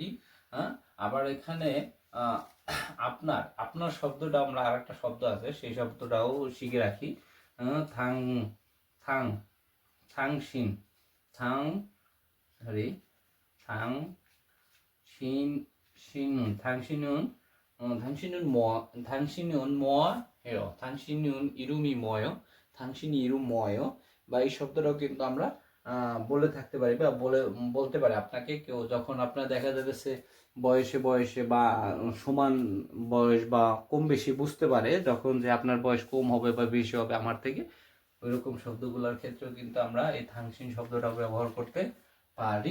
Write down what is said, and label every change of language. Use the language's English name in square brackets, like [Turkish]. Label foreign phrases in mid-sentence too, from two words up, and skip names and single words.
[Bangla] হ্যাঁ, আবার এখানে আহ, আপনার আপনার শব্দটা আমরা আরেকটা শব্দ আছে সেই শব্দটাও শিখে রাখি। [Korean] 당 당 당신 당 সরি 당 신 신은 당신은 당신은 당신은 뭐예요? 당신은 이름이 뭐예요? 당신이 이름 뭐예요? [Bangla] বা এই শব্দটাও কিন্তু আমরা বলে থাকতে পারি বা বলতে পারি আপনাকে কেউ যখন আপনার দেখা যাচ্ছে বয়সে বয়সে বা সমান বয়স বা কম বেশি বুঝতে পারে যখন যে আপনার বয়স কম হবে বা বেশি হবে আমার থেকে, ওইরকম শব্দগুলোর ক্ষেত্রেও কিন্তু আমরা এই থাংসিন শব্দটা ব্যবহার করতে পারি।